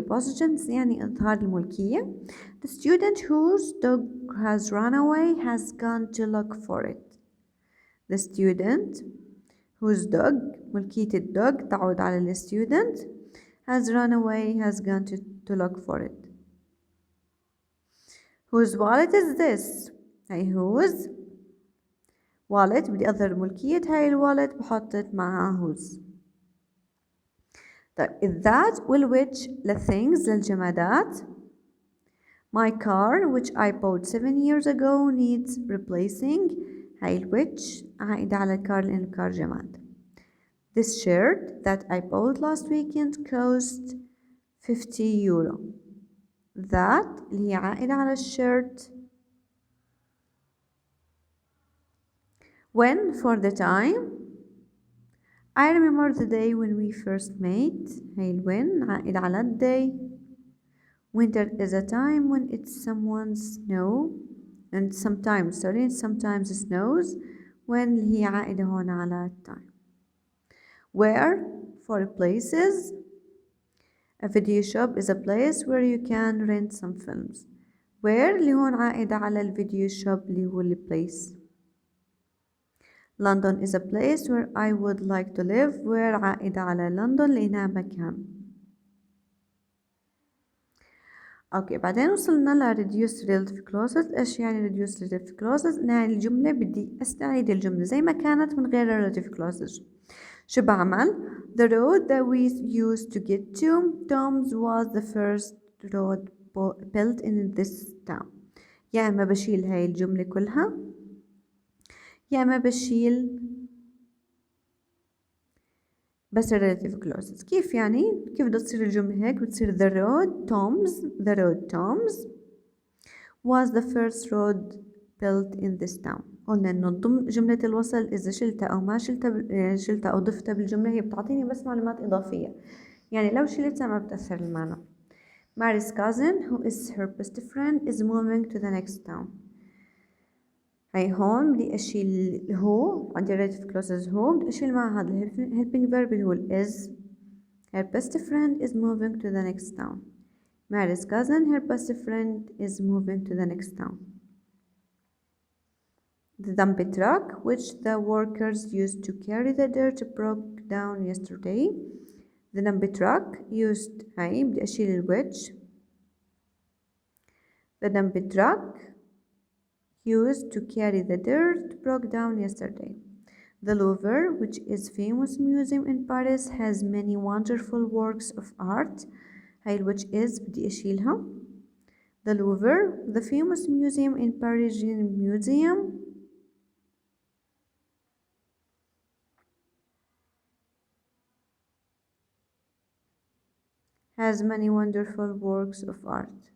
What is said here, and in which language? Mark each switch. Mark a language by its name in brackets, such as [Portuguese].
[Arabic] positions يعني إظهار الملكية. [English] The student whose dog has run away has gone to look for it. The student whose dog [Arabic] ملكية الدوغ تعود على [English] the student has run away has gone to look for it. Whose wallet is this؟ [Arabic] هي [English] whose wallet [Arabic] بدي أظهر ملكية هاي الوالت بحطت معها whose. طيب that والwhich للthings للجمادات. [English] My car which I bought 7 years ago needs replacing. [Arabic] هاي الwhich عائدة على الكار لأن الكار جماد. [English] This shirt that I bought last weekend cost 50 euro. [Arabic] That اللي هي عائدة على الشيرت. [English] When for the time. I remember the day when we first met. [Arabic] هي [English] when [Arabic] عائدة على [English] the day. Winter is a time when it's someone snow and sometimes snows. [Arabic] When اللي هي عائدة هون على time. [English] Where for places. A video shop is a place where you can rent some films. [Arabic] Where اللي هون عائدة على الفيديو shop اللي هو place. [English] London is a place where I would like to live. [Arabic] Where عائدة على لندن لأنها مكان. اوكي بعدين وصلنا ل reduced relative clauses. ايش يعني reduced relative clauses؟ يعني الجملة بدي استعيد الجملة زي ما كانت من غير relative clauses. شو بعمل؟ [English] The road that we used to get to Tom's was the first road built in this town. [Arabic] يا اما بشيل هاي الجملة كلها يا اما بشيل بس relative clauses. كيف يعني؟ كيف بدها تصير الجملة هيك؟ بتصير [English] the road Tom's was the first road built in this town. [Arabic] قلنا انه ضمن جملة الوصل اذا شلتها او ما شلتها او ضفتها بالجملة هي بتعطيني بس معلومات اضافية. يعني لو شلتها ما بتأثر المعنى. [English] Mary's cousin who is her best friend is moving to the next town. [Arabic] هاي هون بدي اشيل هو عندي relative clauses هو بدي اشيل مع هذا helping verb اللي هو is. [English] Her best friend is moving to the next town. Mary's cousin her best friend is moving to the next town. The dump truck which the workers used to carry the dirt broke down yesterday. The dump truck used [Arabic] هاي بدي أشيل [English] which. The dump truck used to carry the dirt broke down yesterday. The Louvre, which is famous museum in Paris, has many wonderful works of art. [Arabic] هاي which is بدي أشيلها. [English] The Louvre, the famous museum in Parisian museum. Has many wonderful works of art.